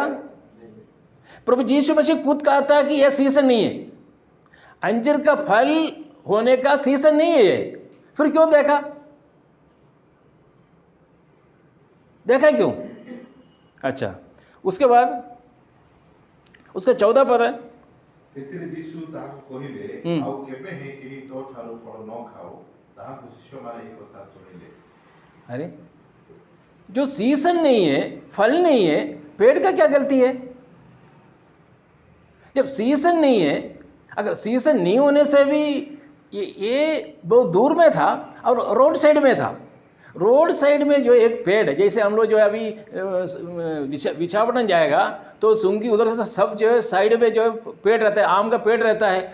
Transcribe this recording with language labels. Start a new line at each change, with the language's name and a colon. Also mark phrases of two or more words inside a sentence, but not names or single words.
Hindi: प्रभु यीशु मसीह खुद कहता है कि यह सीजन नहीं है, अंजीर का फल होने का सीजन नहीं है, फिर क्यों देखा? देखा क्यों? अच्छा, उसके बाद उसका 14 पद है।
Odia: ସେଥିରେ ଯୀଶୁ ତାହାକୁ କହିଲେ, ହୁଁ। ଆଉ କେବେ ହିଁ କେହି ତୋ ଠାରୁ ଫଳ ନ ଖାଉ। ତାହାକୁ ଶିଷ୍ୟମାନେ ଏହି କଥା ଶୁଣିଲେ।
Hindi: अरे, जो सीजन नहीं है, फल नहीं है, पेड़ का क्या गलती है? जब सीजन नहीं है, अगर सीजन नहीं होने से भी ये बहुत दूर में था और रोड साइड में था। रोड साइड में जो एक पेड़ है, जैसे हम लोग जो है अभी विशाखापट्टनम जाएगा तो सुंगी उधर से सब जो है साइड में जो है पेड़ रहता है, आम का पेड़ रहता है।